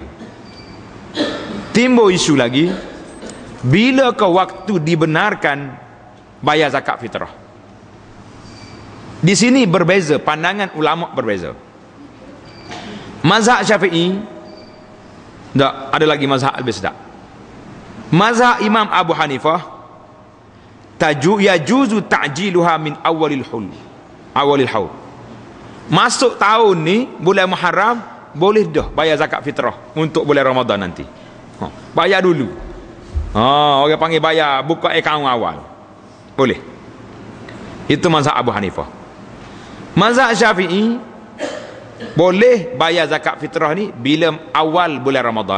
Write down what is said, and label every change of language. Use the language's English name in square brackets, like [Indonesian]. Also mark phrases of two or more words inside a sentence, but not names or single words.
[Malay] Timbul isu lagi, bila ke waktu dibenarkan bayar zakat fitrah? Di sini berbeza, pandangan ulama berbeza. Mazhab Syafi'i tak, ada lagi mazhab lebih sedap. Mazhab Imam Abu Hanifah, [Arabic] يجوز تعجيلها من أول الحول. [Malay] Masuk tahun ni, bulan Muharram, boleh dah bayar zakat fitrah untuk bulan Ramadan nanti. Bayar dulu. Orang panggil bayar, buka akaun awal. Boleh. Itu mazhab Abu Hanifah. Mazhab Syafi'i, boleh bayar zakat fitrah ni bila awal bulan Ramadan.